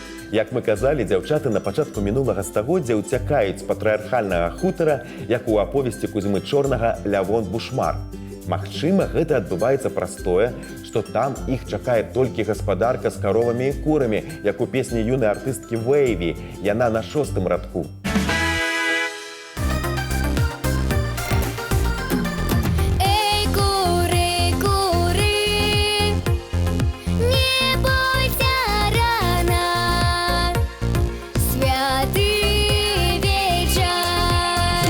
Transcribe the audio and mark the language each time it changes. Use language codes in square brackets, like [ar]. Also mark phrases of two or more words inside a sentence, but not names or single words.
[be] Як мы казалі, дзяўчаты на пачатку мінулага стагоддзя ўцякаюць з патрыархальнага хутара, як у аповесці Кузьмы Чорнага «Лявон Бушмар». Магчыма, гэта адбываецца праз тое, што там іх чакае толькі гаспадарка з каровамі і курамі, як у песні юнай артысткі Вэйві, яна на 6-м радку. [uk] Ей, кури, кури, не бойся рано, святый вечер.